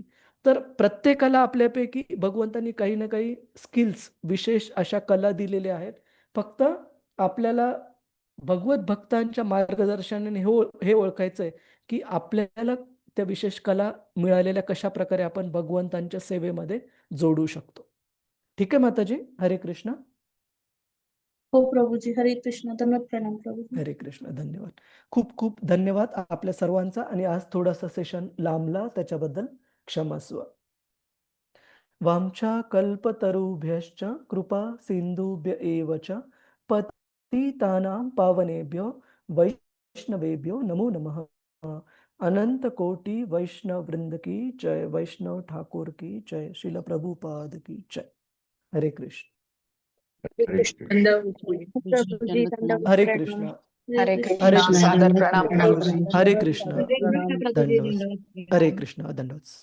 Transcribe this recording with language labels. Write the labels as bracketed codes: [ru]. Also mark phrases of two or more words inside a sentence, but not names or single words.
[mr] तर प्रत्येकाला आपल्यापैकी भगवंतांनी काही ना काही स्किल्स, विशेष अशा कला दिलेल्या आहेत. फक्त आपल्याला भगवत भक्तांच्या मार्गदर्शनाने हे ओळखायचंय की आपल्याला त्या विशेष कला मिळालेल्या कशा प्रकारे आपण भगवंतांच्या सेवेमध्ये जोडू शकतो. ठीक आहे माताजी, हरे कृष्ण. हो प्रभूजी, हरे कृष्ण. धन्यवाद, प्रणाम प्रभूजी. हरे कृष्ण, धन्यवाद. खूप खूप धन्यवाद आपल्या सर्वांचा. आणि आज थोडासा सेशन लांबला, त्याच्याबद्दल क्षमस्व. [sa] वामच्या कल्पतरुभ्यश्च कृपा सिंधुभ्य एव च पतितानां पावनेभ्यो वैष्णवेभ्यो नमो नमः. [hi] अनंत कोटि वैष्णव वृंद की जय. वैष्णव ठाकुर की जय. श्रील प्रभुपाद की जय. [mr] हरे कृष्ण. प्रभूजी दंडवत हरे प्रणाम. कृष्ण. हरे हरे कृष्ण. कृष्ण. सादर प्रणाम प्रभूजी. हरे कृष्ण. हरे कृष्ण प्रभूजी दंडवत. दंडवत हरे कृष्ण, दंडवत.